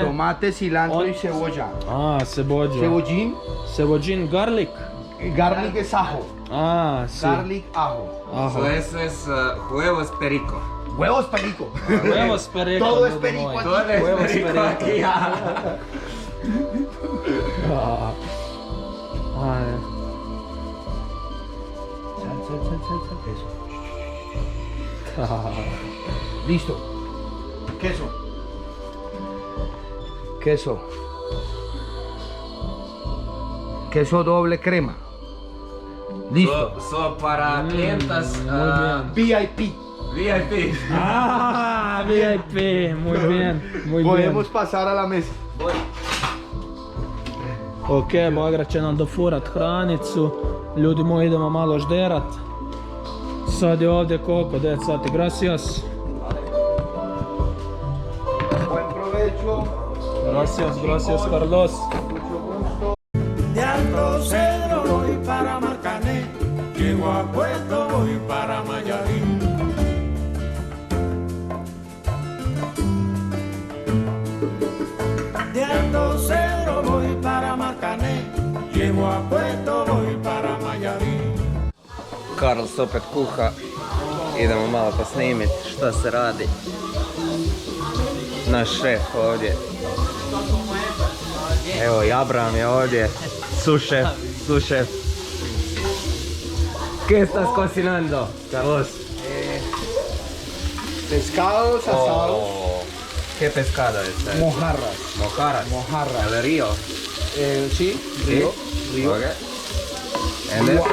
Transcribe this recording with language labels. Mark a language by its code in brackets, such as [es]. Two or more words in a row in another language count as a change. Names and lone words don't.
[es] Tomate, cilantro y cebolla. Ah, cebolla. Cebollín. Cebollín, garlic. Garlic es ajo. Ah, sí. Garlic, ajo. Ajo. Eso es huevos perico. Huevos perico. Huevos perico. Todo es [hr] ljudi [es] perico [hr] moji. [es] aquí. Todo es Huevos perico perico. aquí. Ah. Ay. Sal. Eso. Ah. Listo. Queso doble crema. Listo. So para clientas Muy bien. VIP. VIP. Ah, VIP. Muy bien. Podemos pasar a la mesa. Voy. [hr] Ok, Bagra će nam dofurat hranicu. Ljudi moji, idemo malo žderat. Sad je ovdje koliko? 9 sati. [es] Gracias. Buen provecho. Gracias, Carlos. Mucho gusto. De Alto Cedro voy para Marcané, llego a Puerto voy para Mayarín. De Alto Cedro voy para Marcané, llego llego a Puerto, voy para Mayarí. [hr] Carlos opet kuha. Idemo malo posnimit šta se radi. Naš šef ovdje. Evo i Abraham je ovdje. Sušef. [es] ¿Qué estás cocinando, Carlos? Pescados asados, Oh, ¿qué pescado es? mojarras. Mojarras. ¿El río? Sí, río. Ok. ¿En esto?